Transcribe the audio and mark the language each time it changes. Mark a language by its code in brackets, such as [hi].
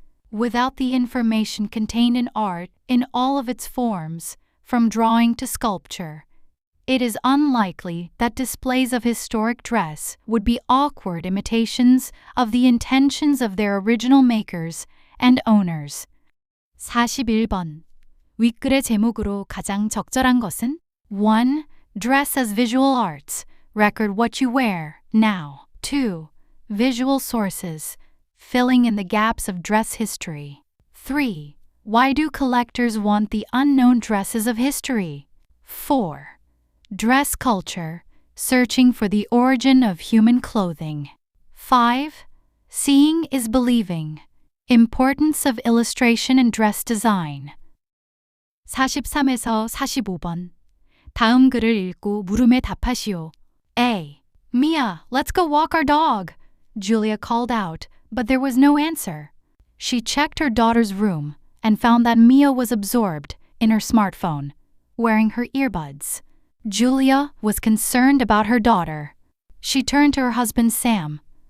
[en] Without the information contained in art in all of its forms, from drawing to sculpture, it is unlikely that displays of historic dress would be awkward imitations of the intentions of their original makers and owners. [ko] 41번. 윗글의 제목으로 가장 적절한 것은? [en] 1. Dress as visual arts. Record what you wear, now. 2. Visual sources. Filling in the gaps of dress history. 3. Why do collectors want the unknown dresses of history? 4. Dress culture, searching for the origin of human clothing. 5. Seeing is believing. Importance of illustration and dress design. [ko] 43에서 45번. 다음 글을 읽고 물음에 답하시오. [en] A. Mia, let's go walk our dog. Julia called out, but there was no answer. She checked her daughter's room and found that Mia was absorbed in her smartphone, wearing her earbuds. Julia was concerned about her daughter. She turned to her husband Sam.